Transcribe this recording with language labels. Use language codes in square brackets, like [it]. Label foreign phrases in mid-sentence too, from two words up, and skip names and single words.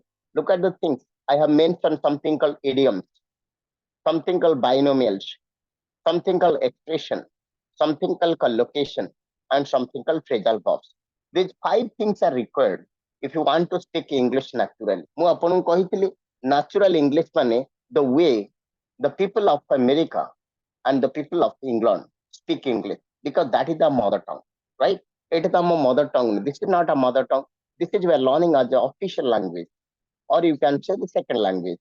[en] Look at the things. I have mentioned something called idioms, something called binomials, something called expression, something called collocation, and something called phrasal verbs. These five things are required if you want to speak English naturally. [or] ମୁଁ ଆପଣଙ୍କୁ କହିଥିଲି [en] natural English ମାନେ the way the people of America and the people of England speak English because that is the mother tongue, right? It is our mother tongue. This is not a mother tongue. This is we are learning as the official language, or you can say the second language.